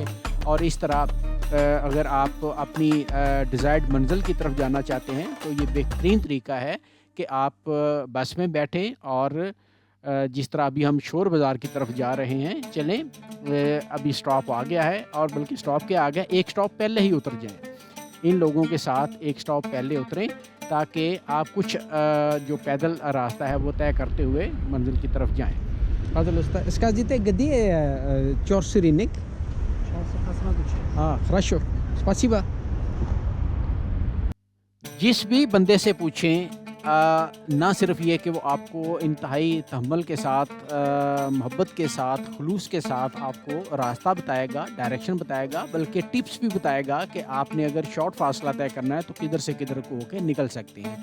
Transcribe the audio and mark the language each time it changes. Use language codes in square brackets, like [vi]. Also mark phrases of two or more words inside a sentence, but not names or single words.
[ur] اور اس طرح اگر آپ اپنی ڈیزائرڈ منزل کی طرف جانا چاہتے ہیں تو یہ بہترین طریقہ ہے کہ آپ بس میں بیٹھیں اور جس طرح ابھی ہم شور بازار کی طرف جا رہے ہیں، چلیں ابھی اسٹاپ آ گیا ہے اور بلکہ اسٹاپ کے آ گیا، ایک اسٹاپ پہلے ہی اتر جائیں. ان لوگوں کے ساتھ ایک اسٹاپ پہلے اتریں تاکہ آپ کچھ جو پیدل راستہ ہے وہ طے کرتے ہوئے منزل کی طرف جائیں. [ru] Пожалуйста, скажите, где черный? Хорошо, спасибо. [ur] جس بھی بندے سے پوچھیں، نہ صرف یہ کہ وہ آپ کو انتہائی تحمل کے ساتھ، محبت کے ساتھ، خلوص کے ساتھ آپ کو راستہ بتائے گا، ڈائریکشن بتائے گا، بلکہ ٹپس بھی بتائے گا کہ آپ نے اگر شارٹ فاصلہ طے کرنا ہے تو کدھر سے کدھر کو ہو کے نکل سکتے ہیں.